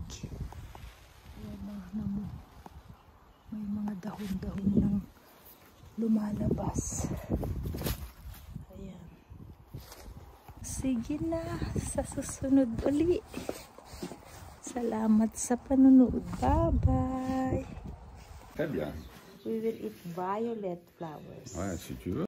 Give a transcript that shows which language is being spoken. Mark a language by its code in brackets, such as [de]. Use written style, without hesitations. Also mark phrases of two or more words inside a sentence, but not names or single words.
[tl] Ayan may mga dahon-dahon ng lumalabas. Ayan. Sige na. Sa susunod uli. Salamat sa panunood. Bye-bye. [fr] Très bien. [en] We will eat violet flowers. [fr] Ouais, si tu veux.